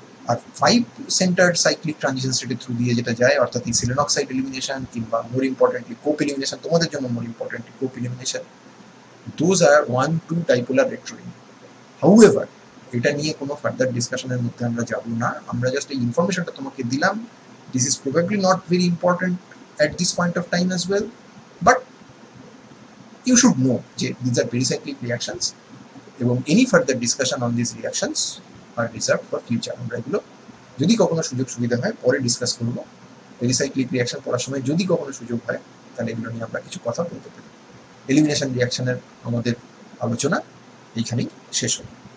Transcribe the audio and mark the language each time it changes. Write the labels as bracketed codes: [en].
[bn] আর 5 centre cyclic transition স্টেটের through দিয়ে যেটা যায়, অর্থাৎ এই সিলেন অক্সাইড এলিমিনেশন, কিংবা মোর ইম্পর্টেন্টলি কোপ এলিমিনেশন, তোমাদের জন্য মোর ইম্পর্টেন্টলি কোপ এলিমিনেশন, দোজ আর 1-2 ডাইপোলার রেট্রোইন। হাউএভার, এটা নিয়ে কোনো ফার্দার ডিসকাশনের মধ্যে আমরা যাব না, আমরা জাস্ট এই ইনফরমেশনটা তোমাকে দিলাম। [en] This is probably not very important at this point of time as well, but you should know যে these are pericyclic reactions, এবং any further discussion on these reactions are reserved for future. [bn] আমরা এগুলো যদি কখনো সুযোগ সুবিধা হয় পরে ডিসকাস করবো। পেরিসাইক্লিক রিয়াকশন পড়ার সময় যদি কখনো সুযোগ হয়, তাহলে এগুলো নিয়ে আমরা কিছু কথা বলতে পারি। এলিমিনেশন রিয়াকশনের আমাদের আলোচনা এইখানেই শেষ হলো।